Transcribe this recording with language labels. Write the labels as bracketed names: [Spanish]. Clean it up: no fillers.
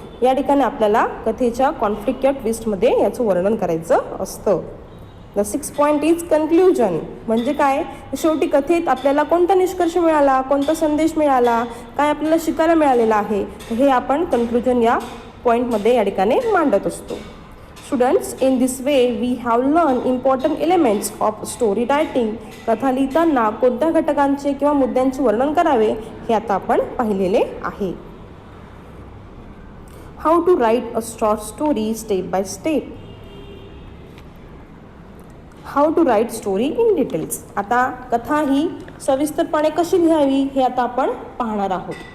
[Marathi] या ठिकाणी आपल्याला कथेच्या कॉन्फ्लिक्ट किंवा ट्विस्टमध्ये याचं वर्णन करायचं असतं. [English] The 6th point is conclusion. [Marathi] म्हणजे काय, शेवटी कथेत आपल्याला कोणता निष्कर्ष मिळाला, कोणता संदेश मिळाला, काय आपल्याला शिकायला मिळालेलं आहे, हे आपण कन्क्ल्युजन या पॉईंटमध्ये या ठिकाणी मांडत असतो. [English] Students, in this way we have learn important elements of story writing. [Marathi] कथा लिहिताना कोणत्या घटकांचे किंवा मुद्द्यांचे वर्णन करावे हे आता आपण पाहिलेले आहे. [English] How to write a short story step by step. How to write story in details. [Marathi] आता कथा ही सविस्तरपणे कशी लिहावी हे आता आपण पाहणार आहोत.